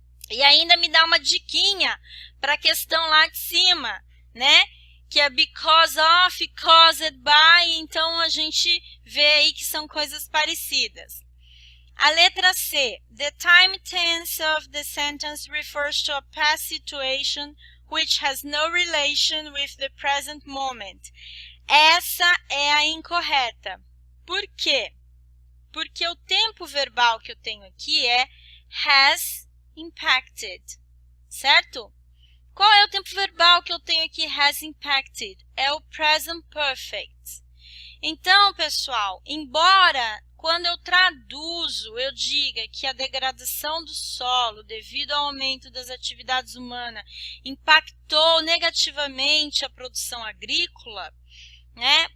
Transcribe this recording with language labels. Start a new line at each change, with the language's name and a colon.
Portuguese: E ainda me dá uma diquinha para a questão lá de cima, né? Que é because of, caused by, então a gente vê aí que são coisas parecidas. A letra C.
English: The time tense of the sentence refers to a past situation which has no relation with the present moment.
Portuguese: Essa é a incorreta. Por quê? Porque o tempo verbal que eu tenho aqui é has impacted, certo? Qual é o tempo verbal que eu tenho aqui has impacted? É o present perfect. Então, pessoal, embora quando eu traduzo eu diga que a degradação do solo devido ao aumento das atividades humanas impactou negativamente a produção agrícola, né?